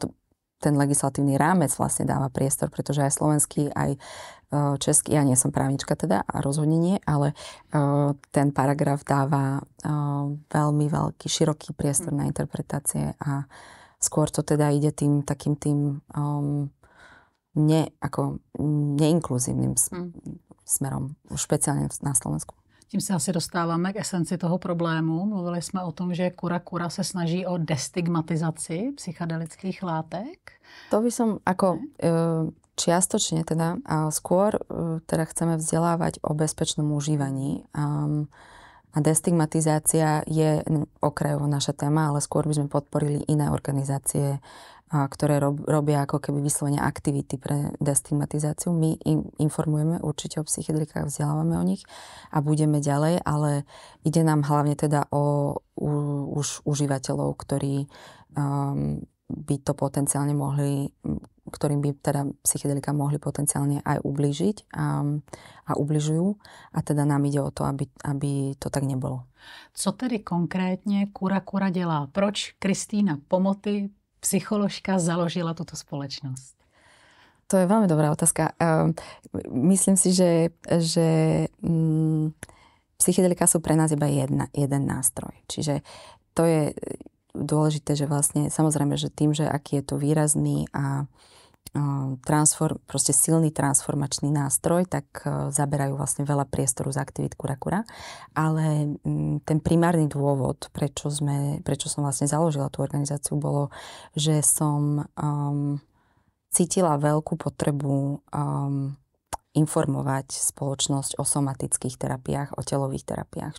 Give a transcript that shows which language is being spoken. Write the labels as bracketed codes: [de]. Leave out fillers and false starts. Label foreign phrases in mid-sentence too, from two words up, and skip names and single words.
[sk] to ten legislatívny rámec vlastne dáva priestor, pretože aj slovenský, aj český, ja nie som právnička teda a rozhodne nie, ale ten paragraf dáva veľmi veľký, široký priestor na interpretácie a skôr to teda ide tým takým neinkluzívnym smerom, špeciálne na Slovensku. [cs] Tím se asi dostáváme k esenci toho problému. Mluvili jsme o tom, že Kura se snaží o destigmatizaci psychedelických látek. [sk] To by som ako čiastočne teda, skôr teda chceme vzdelávať o bezpečnom užívaní. A destigmatizácia je okrajovo naša téma, ale skôr by sme podporili iné organizácie, ktoré robia ako keby vyslovene aktivity pre destigmatizáciu. My im informujeme určite o psychedelikách, vzdelávame o nich a budeme ďalej, ale ide nám hlavne teda o už užívateľov, ktorí by to potenciálne mohli, ktorým by teda psychedelika mohli potenciálne aj ublížiť a ubližujú. A teda nám ide o to, aby to tak nebolo. [cs] Co tedy konkrétně Kura dělá? Proč Kristýna Pomoty, psycholožka, založila tuto společnost? [sk] To je veľmi dobrá otázka. Myslím si, že psychedelika sú pre nás iba jeden nástroj. Čiže to je dôležité, že vlastne, samozrejme, že tým, že aký je to výrazný a proste silný transformačný nástroj, tak zaberajú vlastne veľa priestoru z aktivít Cura, ale ten primárny dôvod, prečo som vlastne založila tú organizáciu, bolo, že som cítila veľkú potrebu informovať spoločnosť o somatických terapiách, o telových terapiách.